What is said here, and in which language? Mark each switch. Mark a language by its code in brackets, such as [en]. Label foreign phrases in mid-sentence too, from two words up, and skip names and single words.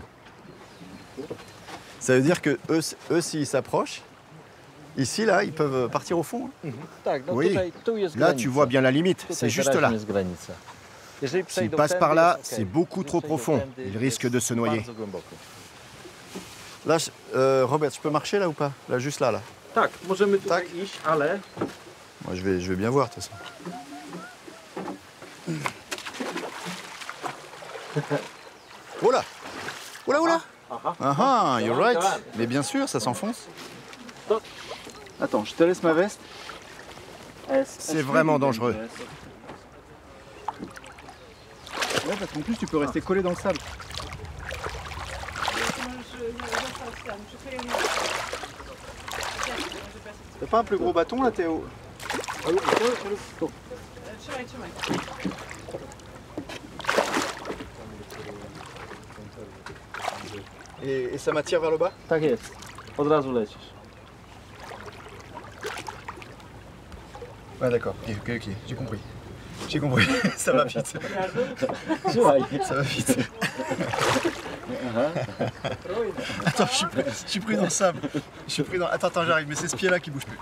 [fr] Ça veut dire que eux s'ils s'approchent, ici, là, ils peuvent partir au fond. Oui, là, tu vois bien la limite, c'est juste là. S'ils passent par là, c'est beaucoup trop profond. Ils risquent de se noyer. Là, Robert, je peux marcher là ou pas? Là, juste là, là. [pl] Tak, możemy tutaj iść, ale... [fr] Moi, je vais bien voir, de toute façon. Oh là! Oh là, oh là! [en] Ah, you're right. [fr] Mais bien sûr, ça s'enfonce. Attends, je te laisse ma veste. C'est vraiment dangereux. Ouais, parce qu'en plus, tu peux rester collé dans le sable. T'as pas un plus gros bâton là, Théo? Et ça m'attire vers le bas? [pl] Tak jest. Od razu lecisz. [fr] Ouais, d'accord. Ok, j'ai compris. J'ai compris. Ça va vite. Ça va vite. Attends, je suis pris dans le sable. Attends, j'arrive, mais c'est ce pied-là qui bouge plus.